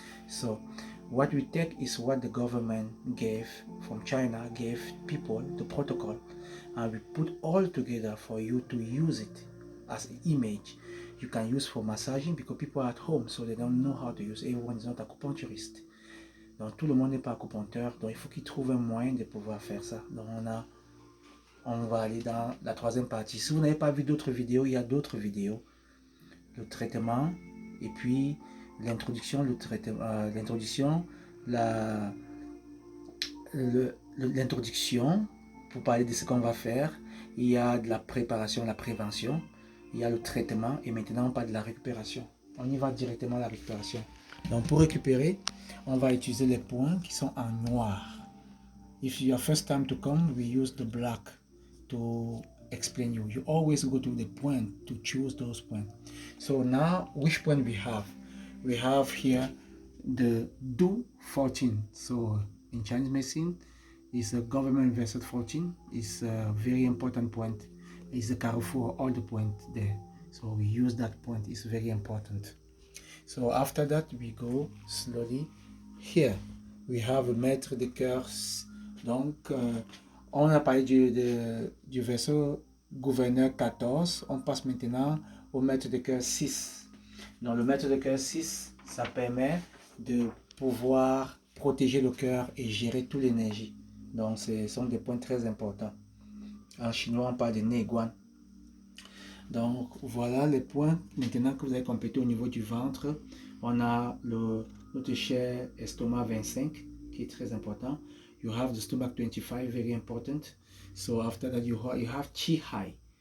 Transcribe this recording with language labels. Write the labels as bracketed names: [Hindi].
[English] So what we take is what the government gave from China, gave people the protocol, and we put all together for you to use it as an image. You can use for massaging because people are at home, so they don't know how to use. Everyone is not acupuncturist. [French] Donc tout le monde n'est pas acupuncteur, donc il faut qu'ils trouvent un moyen de pouvoir faire ça. Donc on va aller dans la troisième partie. Si vous n'avez pas vu d'autres vidéos, il y a d'autres vidéos. Le traitement, et puis l'introduction, l'introduction pour parler de ce qu'on va faire. Il y a de la préparation, la prévention. Il y a le traitement et maintenant on parle de la récupération. On y va directement à la récupération. Donc pour récupérer, on va utiliser les points qui sont en noir. [English] If you are first time to come, we use the black to explain you. You always go to the point to choose those points. So now, which point we have? We have here the Du 14. So in Chinese medicine, it's a government invested 14. It's a very important point. It's a carrefour, all the points there. So we use that point. It's very important. So after that, we go slowly. Here, we have a maître de cœur. [French] Donc, on a parlé du vaisseau gouverneur 14. On passe maintenant au maître de cœur 6. Donc, le maître de cœur 6, ça permet de pouvoir protéger le cœur et gérer toute l'énergie. Donc, ce sont des points très importants. En chinois, on parle de Neiguan. Donc, voilà les points maintenant que vous avez complété au niveau du ventre. On a notre cher estomac 25 qui est très important. [English] You have the stomach 25, very important. So after that you have Qi Hai.